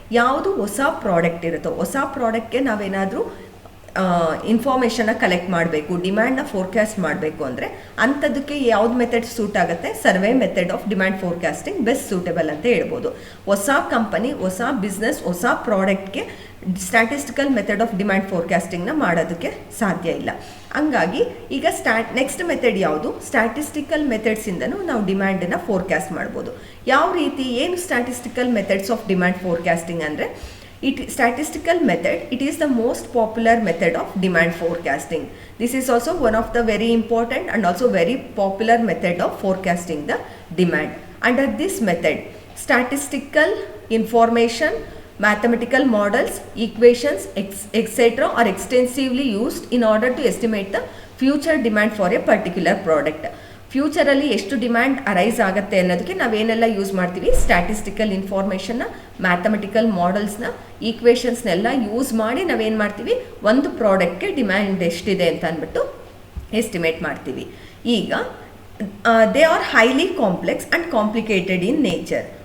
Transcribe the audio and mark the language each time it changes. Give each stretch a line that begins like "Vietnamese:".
Kannada: ಯಾವುದು ಹೊಸ ಪ್ರಾಡಕ್ಟ್ ಇರುತ್ತೋ, ಹೊಸ ಪ್ರಾಡಕ್ಟ್ಗೆ ನಾವೇನಾದರೂ ಇನ್ಫಾರ್ಮೇಷನ್ನ ಕಲೆಕ್ಟ್ ಮಾಡಬೇಕು, ಡಿಮ್ಯಾಂಡ್ನ ಫೋರ್ಕ್ಯಾಸ್ಟ್ ಮಾಡಬೇಕು ಅಂದರೆ ಅಂಥದ್ದಕ್ಕೆ ಯಾವ್ದು ಮೆಥಡ್ ಸೂಟ್ ಆಗುತ್ತೆ, survey method of demand forecasting best suitable ಅಂತ ಹೇಳ್ಬೋದು. ಹೊಸ ಕಂಪನಿ, ಹೊಸ ಬಿಸ್ನೆಸ್, ಹೊಸ ಪ್ರಾಡಕ್ಟ್ಗೆ ಸ್ಟ್ಯಾಟಿಸ್ಟಿಕಲ್ ಮೆಥಡ್ ಆಫ್ ಡಿಮ್ಯಾಂಡ್ ಫೋರ್ಕ್ಯಾಸ್ಟಿಂಗ್ನ ಮಾಡೋದಕ್ಕೆ ಸಾಧ್ಯ ಇಲ್ಲ. ಹಂಗಾಗಿ ಈಗ ನೆಕ್ಸ್ಟ್ ಮೆಥಡ್ ಯಾವುದು, ಸ್ಟ್ಯಾಟಿಸ್ಟಿಕಲ್ ಮೆಥಡ್ಸಿಂದನೂ ನಾವು ಡಿಮ್ಯಾಂಡನ್ನು ಫೋರ್ಕ್ಯಾಸ್ಟ್ ಮಾಡ್ಬೋದು. ಯಾವ ರೀತಿ, ಏನು
English: Statistical methods of demand forecasting ಅಂದರೆ statistical method, it is the most popular method of demand forecasting. This is also one of the very important and also very popular method of forecasting the demand. Under this method, statistical information, mathematical models, equations, etc. are extensively used in order to estimate the future demand for a particular product.
Kannada: ಫ್ಯೂಚರಲ್ಲಿ ಎಷ್ಟು demand arise ಆಗುತ್ತೆ ಅನ್ನೋದಕ್ಕೆ ನಾವೇನೆಲ್ಲ use ಮಾಡ್ತೀವಿ, statistical ಇನ್ಫಾರ್ಮೇಷನ್ನ, mathematical ಮಾಡೆಲ್ಸ್ನ, ಈಕ್ವೇಷನ್ಸ್ನೆಲ್ಲ use ಮಾಡಿ ನಾವೇನು ಮಾಡ್ತೀವಿ, ಒಂದು ಪ್ರಾಡಕ್ಟ್ಗೆ demand ಎಷ್ಟಿದೆ ಅಂತ ಅಂದ್ಬಿಟ್ಟು ಎಸ್ಟಿಮೇಟ್ ಮಾಡ್ತೀವಿ.
English: ಈಗ they are highly complex and complicated in nature.